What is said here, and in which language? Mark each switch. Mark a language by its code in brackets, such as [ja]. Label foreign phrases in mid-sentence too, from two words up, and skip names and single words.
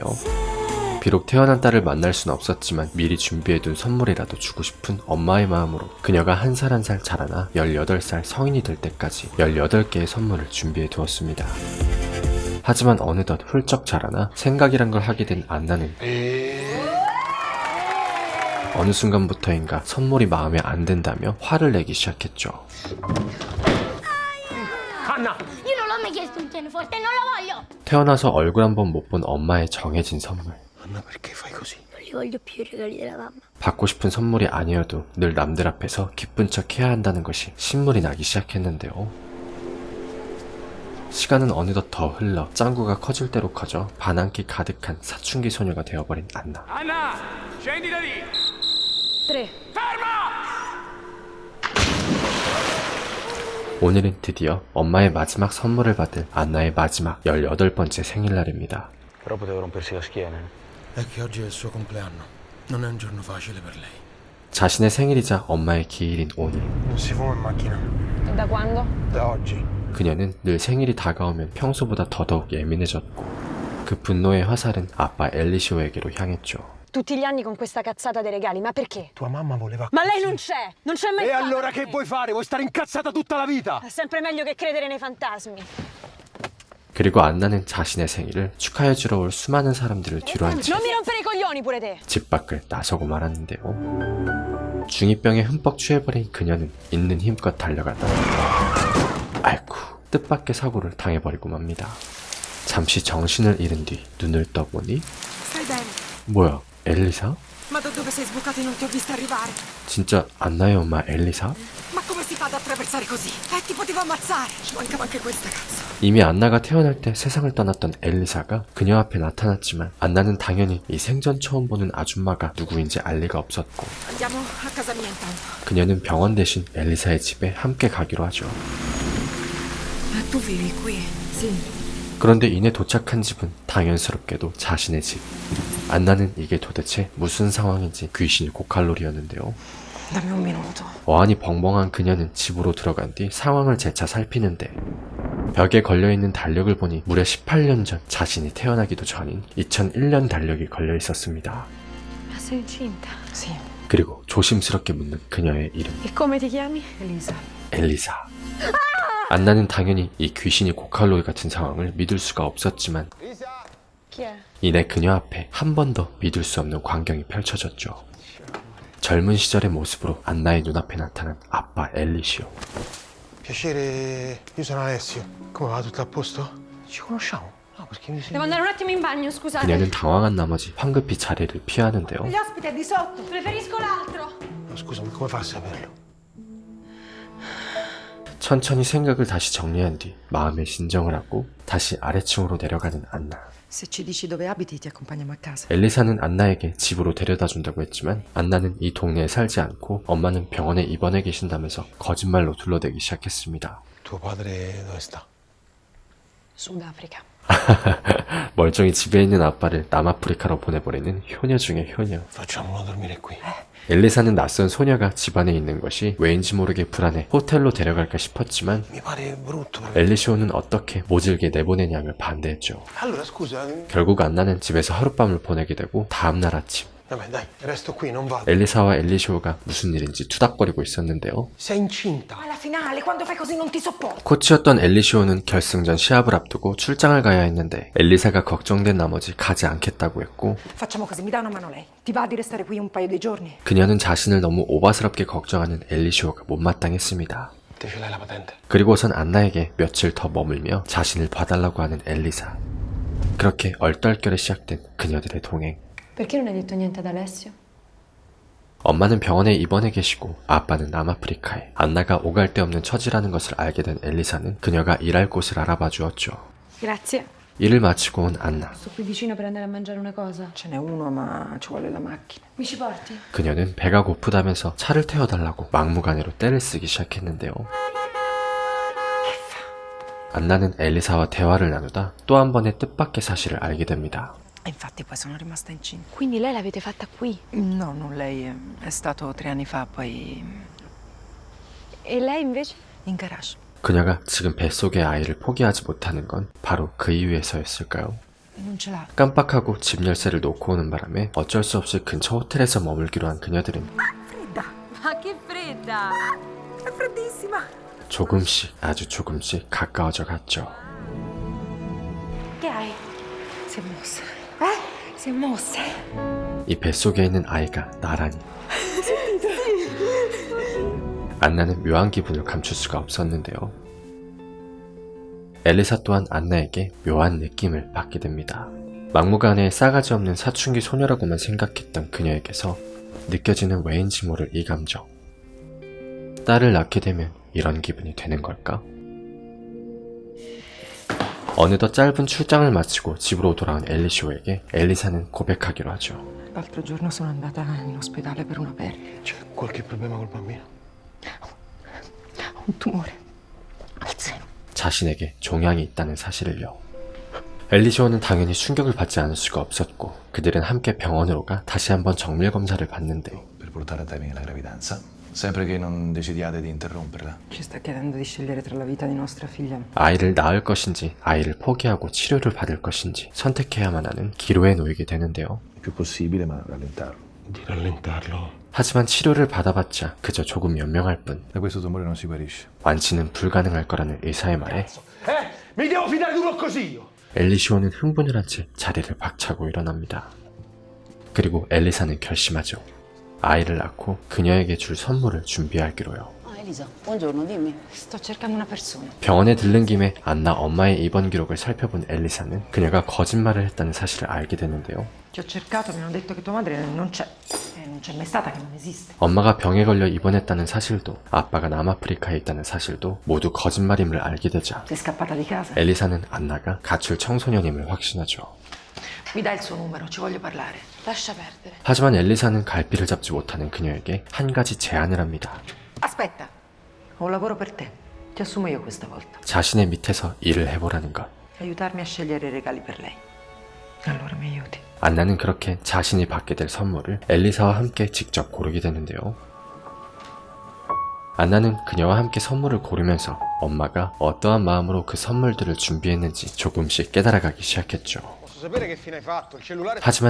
[ko] 비록 태어난 딸을 만날 수는 없었지만 미리 준비해둔 선물이라도 주고 싶은 엄마의 마음으로 그녀가 한 살 한 살 자라나 18살 성인이 될 때까지 18개의 선물을 준비해 두었습니다. 하지만 어느덧 훌쩍 자라나 생각이란 걸 하게 된 안나는 어느 순간부터인가 선물이 마음에 안 든다며 화를 내기 시작했죠. [it] Io non l'ho mai chiesto un pianoforte, non lo voglio! [ko] 태어나서 얼굴 한 번 못 본 엄마의 정해진 선물. [it] Non li voglio più i regali della mamma. [ko] 받고 싶은 선물이 아니어도 늘 남들 앞에서 기쁜 척 해야 한다는 것이 신물이 나기 시작했는데요. 시간은 어느덧 더 흘러 짱구가 커질 대로 커져 반항기 가득한 사춘기 소녀가 되어버린 안나. [it] Anna, scendi da lì! 3. [ko] 오늘은 드디어 엄마의 마지막 선물을 받을 안나의 마지막 18번째 생일날입니다. [it] Però poteva rompersi la schiena. È che oggi è il suo compleanno. Non è un giorno facile per lei. [ko] 자신의 생일이자 엄마의 기일인 오늘, [it] Non si fuma in macchina. Da quando? Da oggi. [ko] 그녀는 늘 생일이 다가오면 평소보다 더더욱 예민해졌고 그 분노의 화살은 아빠 엘리시오에게로 향했죠. [it] Tutti gli anni con questa cazzata dei regali, ma perché? Tua mamma voleva... Ma lei non c'è! Non c'è mai E stata! allora che vuoi fare? Vuoi stare incazzata tutta la vita? È sempre meglio che credere nei fantasmi. [ko] 그리고 안나는 자신의 생일을 축하해주러 올 수많은 사람들을 뒤로 한 채 [it] Non mi rompere i coglioni pure te! [ko] 집 밖을 나서고 말았는데요. 중2병에 흠뻑 취해버린 그녀는 있는 힘껏 달려가다 아이쿠 뜻밖의 사고를 당해버리고 맙니다. 잠시 정신을 잃은 뒤 눈을 떠보니 [it] Stai bene? [ko] 뭐야 엘리사? [it] Ma da dove sei sbucato e non ti ho vista arrivare? [ko] 진짜 안나의 엄마 엘리사? [it] Ma come si fa ad attraversare così? Ti potevo ammazzare! Ci mancava anche questa, cazzo. [ko] 이미 안나가 태어날 때 세상을 떠났던 엘리사가 그녀 앞에 나타났지만 안나는 당연히 이 생전 처음 보는 아줌마가 누구인지 알 리가 없었고 [it] Andiamo a casa mia intanto. [ko] 그녀는 병원 대신 엘리사의 집에 함께 가기로 하죠. [it] Ma tu vivi qui? Sì. [ko] 그런데 이내 도착한 집은 당연스럽게도 자신의 집. 안나는 이게 도대체 무슨 상황인지 귀신이 고칼로리였는데요. [it] Dammi un minuto. [ko] 어안이 벙벙한 그녀는 집으로 들어간 뒤 상황을 재차 살피는데 벽에 걸려있는 달력을 보니 무려 18년 전 자신이 태어나기도 전인 2001년 달력이 걸려 있었습니다. [it] Ma sei incinta? Sì. [ko] 그리고 조심스럽게 묻는 그녀의 이름 [it] E come ti chiami? Elisa. [ko] 엘리사. 안나는 당연히 이 귀신이 고칼로리 같은 상황을 믿을 수가 없었지만 [it] Chi è? [ko] 이내 그녀 앞에 한 번 더 믿을 수 없는 광경이 펼쳐졌죠. 젊은 시절의 모습으로 안나의 눈앞에 나타난 아빠 엘리시오. [it] Piacere, io sono Alessio. Come va? Tutto a posto? Ci conosciamo? No, perché mi Devo sembra... andare un attimo in bagno, scusate. [ko] 그녀는 당황한 나머지 황급히 자리를 피하는데요. [it] Gli ospiti è di sotto. Preferisco l'altro. No, scusami, come fa a saperlo? [ko] 천천히 생각을 다시 정리한 뒤 마음의 진정을 하고 다시 아래층으로 내려가는 안나. [it] Se ci dici dove abiti, ti accompagniamo a casa. [ko] 엘리사는 안나에게 집으로 데려다 준다고 했지만 안나는 이 동네에 살지 않고 엄마는 병원에 입원해 계신다면서 거짓말로 둘러대기 시작했습니다. [it] Tuo padre dove sta? Sudafrica. [ko] 멀쩡히 집에 있는 아빠를 남아프리카로 보내버리는 효녀 중의 효녀. [it] Facciamolo dormire qui. [ko] 엘리사는 낯선 소녀가 집안에 있는 것이 왜인지 모르게 불안해 호텔로 데려갈까 싶었지만 [it] Mi pare brutto. [ko] 엘리시오는 어떻게 모질게 내보내냐며 반대했죠. [it] Allora, scusa. [ko] 결국 안나는 집에서 하룻밤을 보내게 되고 다음날 아침 [it] Vabbè, dai, resto qui, non vado. [ko] 엘리사와 엘리시오가 무슨 일인지 투닥거리고 있었는데요. [it] Sei incinta. Alla finale, quando fai così non ti sopporto. [ko] 코치였던 엘리시오는 결승전 시합을 앞두고 출장을 가야 했는데 엘리사가 걱정된 나머지 가지 않겠다고 했고 [it] Facciamo così, mi dà una mano lei. Ti va di restare qui un paio di giorni? [ko] 그녀는 자신을 너무 오바스럽게 걱정하는 엘리시오가 못마땅했습니다. [it] Te ce l'hai la patente? [ko] 그리고선 안나에게 며칠 더 머물며 자신을 봐달라고 하는 엘리사. 그렇게 얼떨결에 시작된 그녀들의 동행. [it] Perché non hai detto niente ad Alessio? [ko] 엄마는 병원에 입원해 계시고 아빠는 남아프리카에. 안나가 오갈 데 없는 처지라는 것을 알게 된 엘리사는 그녀가 일할 곳을 알아봐 주었죠. [it] Grazie. [ko] 일을 마치고 온 안나. [it] Sto qui vicino per andare a mangiare una cosa. Ce n'è uno, ma ci vuole la macchina. Mi ci porti? [ko] 그녀는 배가 고프다면서 차를 태워달라고 막무가내로 떼를 쓰기 시작했는데요. 안나는 엘리사와 대화를 나누다 또 한 번의 뜻밖의 사실을 알게 됩니다. [it] E infatti poi sono rimasta incinta. Quindi lei l'avete fatta qui? No, non lei. È stato 3 anni fa, poi E lei invece? in garage. [ko] 그녀가 지금 뱃속의 아이를 포기하지 못하는 건 바로 그 이유에서였을까요? [it] Non ce l'ha. [ko] 깜빡하고 집 열쇠를 놓고 오는 바람에 어쩔 수 없이 근처 호텔에서 머물기로 한 그녀들은 [it] Fredda. Ma che fredda! È freddissima. [ko] 조금씩 아주 조금씩 가까워져 갔죠. [it] Che hai? Si è mossa. Si è mossa. [ko] 이 뱃속에 있는 아이가 나란히. 안나는 묘한 기분을 감출 수가 없었는데요. 엘리사 또한 안나에게 묘한 느낌을 받게 됩니다. 막무가내에 싸가지 없는 사춘기 소녀라고만 생각했던 그녀에게서 느껴지는 왜인지 모를 이 감정. 딸을 낳게 되면 이런 기분이 되는 걸까? 어느덧 짧은 출장을 마치고 집으로 돌아온 엘리시오에게 엘리사는 고백하기로 하죠. [it] L'altro giorno sono andata in ospedale per una perdita. C'è qualche problema col bambino? Un tumore al seno. [ko] 자신에게 종양이 있다는 사실을요. 엘리시오는 당연히 충격을 받지 않을 수가 없었고 그들은 함께 병원으로 가 다시 한번 정밀 검사를 받는데 [it] per portare a termine la gravidanza, sempre che non decidiate di interromperla. Ci sta chiedendo di scegliere tra la vita di nostra figlia. [ko] 아이를 낳을 것인지 아이를 포기하고 치료를 받을 것인지 선택해야만 하는 기로에 놓이게 되는데요. [it] Il più possibile, ma rallentarlo. Di rallentarlo. [ko] 하지만 치료를 받아봤자 그저 조금 연명할 뿐 [it] Da questo tumore non si guarisce. [ko] 완치는 불가능할 거라는 의사의 말에 [it] Mi devo fidare di uno così io! [ko] 엘리시오는 흥분을 한 채 자리를 박차고 일어납니다. 그리고 엘리사는 결심하죠. 아이를 낳고 그녀에게 줄 선물을 준비하기로요. [it] Elisa, buongiorno, dimmi. Sto cercando una persona. [ko] 병원에 들른 김에 안나 엄마의 입원 기록을 살펴본 엘리사는 그녀가 거짓말을 했다는 사실을 알게 되는데요. [it] Ti ho cercato, mi hanno detto che tua madre non c'è. Non c'è mai stata, che non esiste. [ko] 엄마가 병에 걸려 입원했다는 사실도 아빠가 남아프리카에 있다는 사실도 모두 거짓말임을 알게 되자 [it] Sei scappata di casa. [ko] 엘리사는 안나가 가출 청소년임을 확신하죠. [it] Mi dai il suo numero, ci voglio parlare. Lascia perdere. [ko] 하지만 엘리사는 갈피를 잡지 못하는 그녀에게 한 가지 제안을 합니다. [it] Aspetta, ho un lavoro per te. Ti assumo io questa volta. [ko] 자신의 밑에서 일을 해보라는 것. [it] Aiutarmi a scegliere i regali per lei. Allora mi aiuti. [ko] 안나는 그렇게 자신이 받게 될 선물을 엘리사와 함께 직접 고르게 되는데요. 안나는 그녀와 함께 선물을 고르면서 엄마가 어떠한 마음으로 그 선물들을 준비했는지 조금씩 깨달아가기 시작했죠. [it] Posso sapere che fine hai fatto?